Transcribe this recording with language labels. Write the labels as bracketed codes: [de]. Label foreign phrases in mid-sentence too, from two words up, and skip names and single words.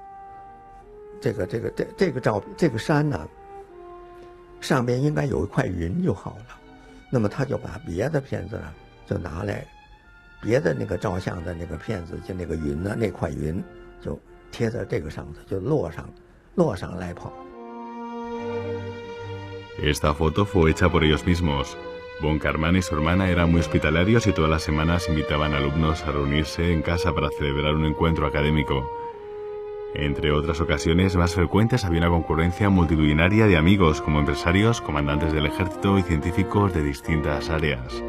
[zh] 个山呢，上边应该有一块云就好了，那么他就把别的片子呢就拿来，别的那个照相的那个片子就那个云呢那块云。就贴在这个上头，就落上来跑。 [es] Esta foto fue hecha por ellos mismos. Von Kármán y su hermana eran muy hospitalarios y todas las semanas invitaban a alumnos a reunirse en casa para celebrar un encuentro académico. Entre otras ocasiones más frecuentes había una concurrencia multitudinaria de amigos como empresarios, comandantes del ejército y científicos de distintas áreas.